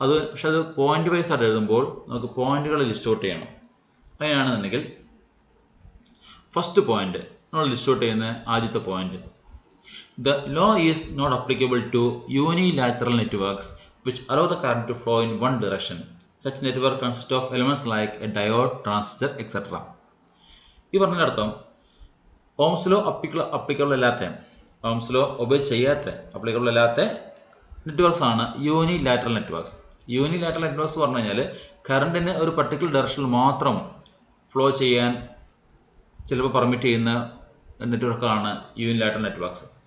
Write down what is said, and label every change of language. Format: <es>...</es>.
<ml>പക്ഷെ അത് point wise ആയിട്ട് എഴുതുമ്പോൾ നമുക്ക് പോയിന്റുകൾ ലിസ്റ്റ് ഔട്ട് ചെയ്യണം. അങ്ങനെയാണെന്നുണ്ടെങ്കിൽ ഫസ്റ്റ് പോയിന്റ് നമ്മൾ ലിസ്റ്റ് ഔട്ട് ചെയ്യുന്ന ആദ്യത്തെ point,</ml> <en>The law is not applicable to unilateral networks which allow the current to flow in one direction. Such network consists of elements like a diode, transistor, etc.</en> <ml>ഈ പറഞ്ഞതിനർത്ഥം Ohm's law applicable അല്ലാത്ത, Ohm's law obey ചെയ്യാത്ത, applicable അല്ലാത്ത networks ആണ് unilateral networks. Unilateral networks പറഞ്ഞു കഴിഞ്ഞാൽ കറണ്ടിന് ഒരു particular ഡയറക്ഷനിൽ മാത്രം ഫ്ലോ ചെയ്യാൻ ചിലപ്പോൾ പെർമിറ്റ് ചെയ്യുന്ന നെറ്റ്വർക്കാണ് യൂണിലാറ്ററൽ നെറ്റ്വർക്ക്സ്.</ml>